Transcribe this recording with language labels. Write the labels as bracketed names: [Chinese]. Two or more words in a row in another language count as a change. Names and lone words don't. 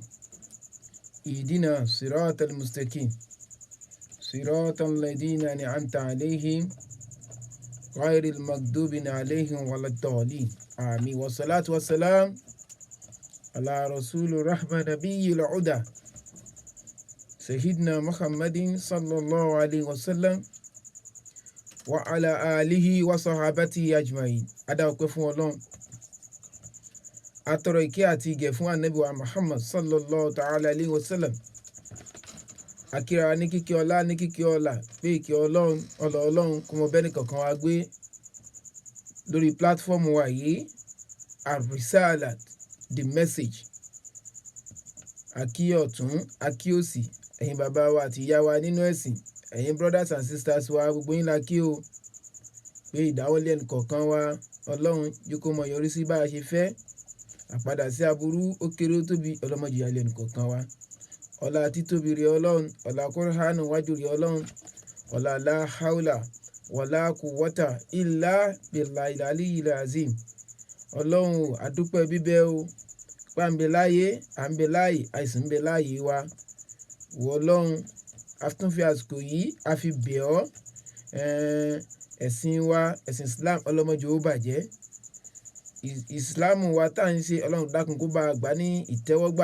[Arabic] اهدنا صراط المستقيم صراط الذين أنعمت عليهم غير المغضوب عليهم ولا الضالين آمين والصلاة والسلام على رسول الرحمة نبي العدى سيدنا محمد صلى الله عليه وسلم وعلى آله وصحابته أجمعين أدعوك فون [Yoruba] atọrọ àti ìgẹ̀ fún ànábì wa Muhammad [Arabic] صلى الله تعالى عليه وسلم [Yoruba] akíra ní kíkí ọlá pé ìkẹ́ ọlọ́run kó mọ bẹ́ẹ̀ kankan wá gbé lórí pílátífọ́ọ̀mù wa yìí Ar-Risalat [English] the message [Yoruba] akí ọ̀tún akí òsì ẹ̀yin bàbá wa àti ìyá wa nínú ẹ̀sìn, ẹ̀yin [English] brothers and sisters [Yoruba] wa, gbogbo yín la kí o pé ìdáwọ́lé ẹnìkọ̀ọ̀kan wa ọlọ́run yóò kó mọ yọrí sí bá a ṣe fẹ́. Àpadà sí aburú ó kéré ó tóbi ọlọ́mọdé ìyàlẹ̀ ẹnìkọ̀ọ̀kan wa. Ọlá títóbi rẹ̀ ọlọ́run, ọlá kúránù wájú rẹ̀ ọlọ́run, ọlá [Arabic] لا حول ولا قوة إلا بالله العلي العظيم. [Yoruba] Ọlọ́run àdúpẹ́ bíbẹ́ o, pa ń bẹ láyé, à ń bẹ láyé, àìsàn ń bẹ láyé wa. Wọ ọlọ́run, a tún fi àsìkò yìí a fi bẹ̀ ọ́, ẹ̀sìn wa, ẹ̀sìn Islam ọlọ́mọdé ó bàjẹ́. Islam wa tá à ń ṣe ọlọ́run dákun kó bá a gbà ní ìtẹ́wọ́gbà.